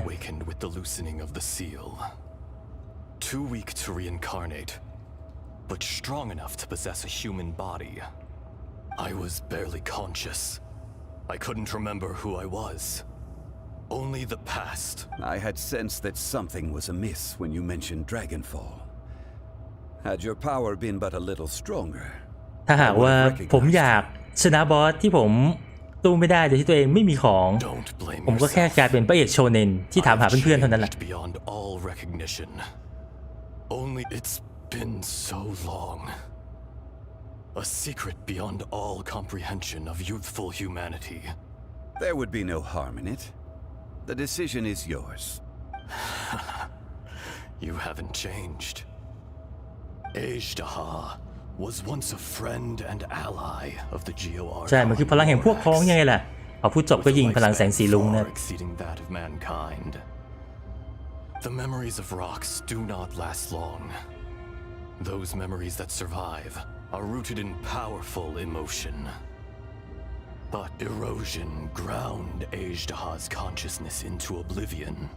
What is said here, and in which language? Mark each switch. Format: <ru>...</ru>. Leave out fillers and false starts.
<en>awakened with the loosening of the seal. Too weak to reincarnate, but strong enough to possess a human body. I was barely conscious. I couldn't remember who I was. Only the past. I had sensed that something was amiss when you mentioned Dragonfall. Had your power been but a little stronger,</en> <th>ถ้าหากว่าผมอยากชนะบอสที่ผมตู้ไม่ได้โดยที่ตัวเองไม่มีของ</th> <en>Don't blame</en> <th>ผมก็แค่กลายเป็นพระเอกโชเนนที่ถามหาเพื่อนๆเท่านั้นแหละ</th> <en>changed beyond all recognition. Only it's been so long. A secret beyond all comprehension of youthful humanity. there would be no harm in it. The decision is yours. You haven't changed. Ejdaha was once a friend and ally of the GOR.</en> <th>ใช่มันคือพลังแห่งพวกพ้องยังไงล่ะพอพูดจบก็ยิงพลังแสงสีลุงนะ</th> <en>far exceeding that of mankind. The memories of rocks do not last long. Those memories that survive are rooted in powerful emotion. But erosion ground Ejdaha's consciousness into oblivion.</en>